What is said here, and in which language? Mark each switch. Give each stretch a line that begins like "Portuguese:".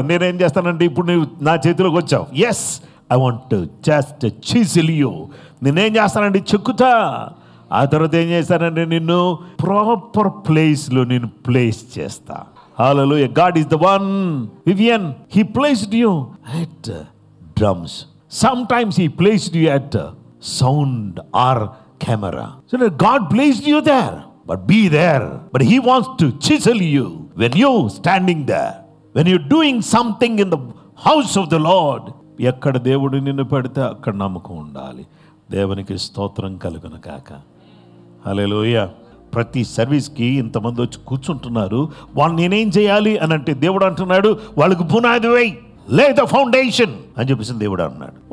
Telugu: నేనేం చేస్తానంటే ఇప్పుడు నువ్వు నా చేతిలోకి వచ్చావు.
English: Yes, I want just chisel you.
Telugu: నేనేం చేస్తానంటే చెక్కుతా. ఆ తర్వాత ఏం చేస్తానంటే నిన్ను ప్రాపర్ ప్లేస్లో నేను ప్లేస్ చేస్తా.
English: Hallelujah. God is the one. Vivian, He placed you at drums. Sometimes He placed you at sound or camera. So God placed you there. But be there. But He wants to chisel you when you're standing there. When you're doing something in the house of the Lord.
Telugu: ఎక్కడ దేవుడు నిన్ను పెడితే అక్కడ నమ్మకం ఉండాలి. దేవునికి స్తోత్రం కలుగును గాక. హల్లెలూయా. ప్రతి సర్వీస్కి ఇంతమంది వచ్చి కూర్చుంటున్నారు. వాళ్ళు నేనేం చేయాలి అని అంటే దేవుడు అంటున్నాడు వాళ్ళకి పునాది వేయి,
English: lay the foundation
Telugu: అని చెప్పేసి దేవుడు అన్నాడు.